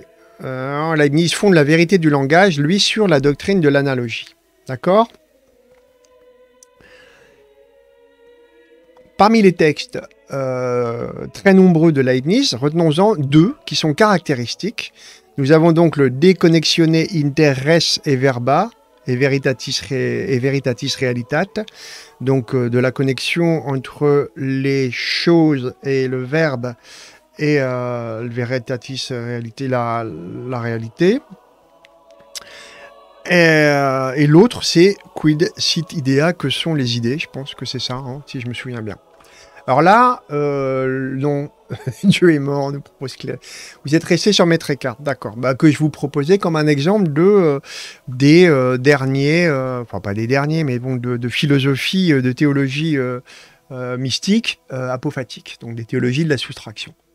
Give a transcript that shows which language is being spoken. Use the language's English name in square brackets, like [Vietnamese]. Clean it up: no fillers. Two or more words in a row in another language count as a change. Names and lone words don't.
[French] Leibniz fonde la vérité du langage, lui, sur la doctrine de l'analogie. D'accord? Parmi les textes très nombreux de Leibniz, retenons-en deux qui sont caractéristiques. Nous avons donc le De Connectione inter res et verba et veritatis realitate, donc de la connexion entre les choses et le verbe et le veritatis réalité, la réalité. Et l'autre, c'est quid sit idea, que sont les idées. Je pense que c'est ça, hein, si je me souviens bien. Alors là, non, Dieu est mort, nous propose Claire. Vous êtes resté sur mes cartes, d'accord. Bah, que je vous proposais comme un exemple des derniers, enfin pas des derniers, mais bon, de philosophie, de théologie mystique, apophatique, donc des théologies de la soustraction.